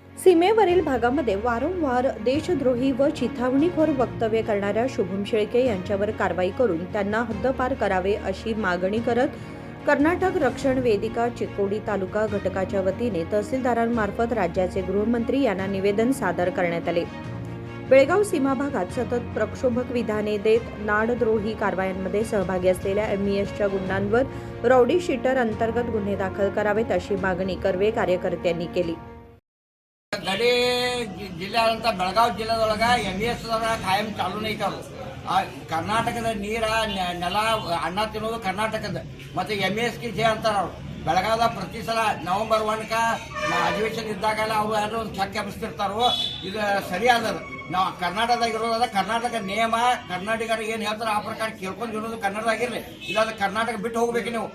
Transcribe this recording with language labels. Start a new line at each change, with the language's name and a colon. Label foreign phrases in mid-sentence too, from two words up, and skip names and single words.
Marathi: सीमेवरील भागामध्ये वारंवार देशद्रोही व चिथावणीखोर वक्तव्य करणाऱ्या शुभम शेळके यांच्यावर कारवाई करून त्यांना हद्दपार करावे अशी मागणी करत कर्नाटक रक्षण वेदिका चिक्कोडी तालुका घटकाच्या वतीने तहसीलदारांमार्फत राज्याचे गृहमंत्री यांना निवेदन सादर करण्यात आले। बेळगाव सीमा भागात सतत प्रक्षोभक विधाने देत नाडद्रोही कारवायांमध्ये सहभागी असलेल्या एमईएसच्या गुंडांवर
English: rowdy sheeter
Marathi: अंतर्गत गुन्हे दाखल करावेत अशी मागणी कर्वे कार्यकर्त्यांनी केली।
Kannada: ಗಡಿ ಜಿಲ್ಲೆಯಾದಂಥ ಬೆಳಗಾವಿ ಜಿಲ್ಲೆದೊಳಗೆ MES ಕಾಯಂ ಚಾಲೂನೇ ಇದ್ದಾವೆ। ಕರ್ನಾಟಕದ ನೀರ ನೆಲ ಅನ್ನ ತಿನ್ನೋದು ಕರ್ನಾಟಕದ ಮತ್ತು MESಗೆ ಜೆ ಅಂತಾರೆ ಅವರು। ಬೆಳಗಾವದ ಪ್ರತಿ ಸಲ ನವೆಂಬರ್ 1ಕ್ಕೆ ಅಧಿವೇಶನ ಇದ್ದಾಗೆಲ್ಲ ಅವರು ಯಾರು ಒಂದು ಚೆಕ್ ಎಬ್ಬಿಸ್ತಿರ್ತಾರೋ ಇದು ಸರಿಯಾದ ನಾವು ಕರ್ನಾಟಕದಾಗ ಇರೋದಾದ ಕರ್ನಾಟಕ ನಿಯಮ ಕನ್ನಡಿಗರಿಗೆ ಏನು ಹೇಳ್ತಾರೆ ಆ ಪ್ರಕಾರ ಕೇಳ್ಕೊಂಡು ಇರೋದು ಕನ್ನಡದಾಗಿರಲಿ, ಇಲ್ಲಾಂದ್ರೆ ಕರ್ನಾಟಕ ಬಿಟ್ಟು ಹೋಗ್ಬೇಕು ನೀವು।